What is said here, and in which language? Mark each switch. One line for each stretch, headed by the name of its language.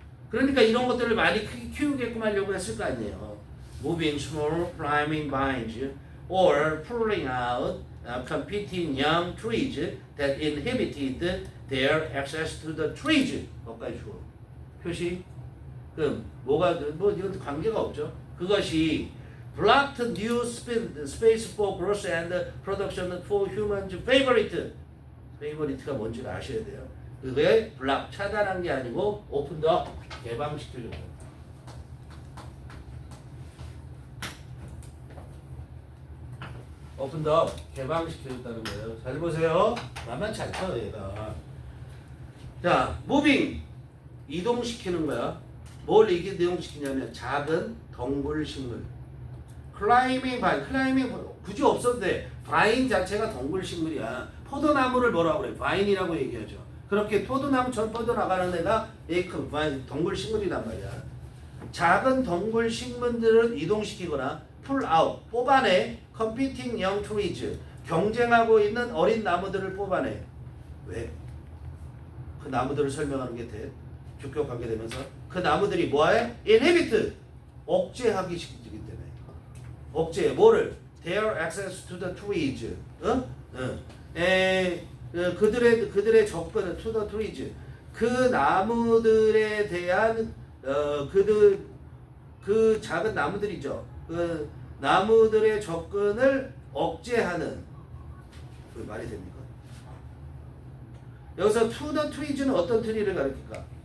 Korean: 그러니까 이런 것들을 많이 키우게끔 하려고 했을 거 아니에요.
English: Moving small climbing vines or pulling out competing young trees that inhibited their access to the trees.
Korean: 거기까지 줘. 표시. 그럼 뭐 이건 관계가 없죠. 그것이
English: blocked new space for growth and production for humans favorite.
Korean: favorite가 뭔지를 아셔야 돼요. 그게 block, 차단한 게 아니고
English: open the,
Korean: 개방시키려고. open the, 개방시켜줬다는 거예요. 잘 보세요. 만만치 않죠, 얘가. 자, moving. 이동시키는 거야. 뭘 이동시키냐면 작은 덩굴식물. 클라이밍 바인, 클라이밍 굳이 없어도 돼. 바인 자체가 덩굴식물이야. 포도나무를 뭐라고 그래? 바인이라고 얘기하죠. 그렇게 포도나무처럼 뻗어나가는 애가 에이크, 바인, 덩굴식물이란 말이야. 작은 덩굴식물들을 이동시키거나 pull out, 뽑아내. competing young trees, 경쟁하고 있는 어린 나무들을 뽑아내. 왜? 그 나무들을 설명하는 게 돼. 주격 관계되면서 그 나무들이 뭐해? inhibit, 억제하기 시키기 때문에. 억제, 뭐를?
English: their access to the trees.
Korean: 그들의 접근을
English: to the trees.
Korean: 그 나무들에 대한 그 작은 나무들이죠. 그 나무들의 접근을 억제하는. 그 말이 됩니까? 여기서
English: to the trees
Korean: 는 어떤 트리를 가리킬까?